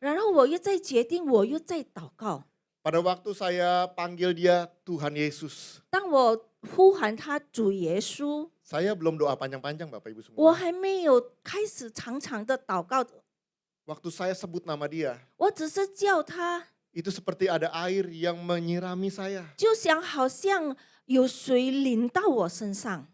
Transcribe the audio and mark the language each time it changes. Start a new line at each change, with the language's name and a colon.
Chinese: 然后我又在决定，我又在祷告。
Indonesian: Pada waktu saya panggil dia Tuhan Yesus,
Chinese: 当我呼喊他主耶稣，
Indonesian: saya belum doa panjang-panjang Bapak Ibu
Chinese: 我还没有开始长长的祷告，
Indonesian: Waktu saya sebut nama dia,
Chinese: 我只是叫他，
Indonesian: itu seperti ada air yang menyirami saya.
Chinese: 就想好像有水淋到我身上，